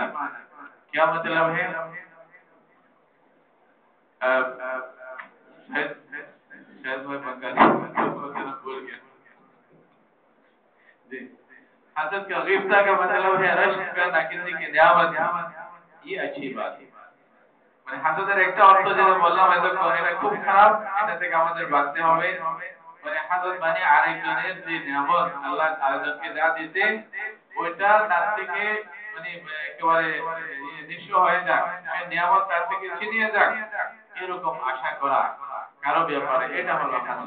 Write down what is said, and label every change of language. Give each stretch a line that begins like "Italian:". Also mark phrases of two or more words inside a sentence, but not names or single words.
Urdu: کیا مطلب ہے؟ شاید میں بنگالی بول گیا جی. حسد کا غبطہ کا مطلب ہے رشک کرنا کسی کی نعمت. یہ اچھی بات ہے.
Bangla: মানে হাসদের একটা অর্থ যেটা বললাম এতক্ষণ এটা খুব খারাপ, এটা থেকে আমাদের বাঁচতে হবে. মানে হাসদ মানে আরেকজনের যে নিয়ামত আল্লাহ আরেকজনকে যা দিতে ওইটা তার থেকে মানে একেবারে নিঃস্ব হয়ে যাক, নিয়ামত তার থেকে ছিনিয়ে যাক এরকম আশা করা কারো ব্যাপারে, এটা হলো হাসদ.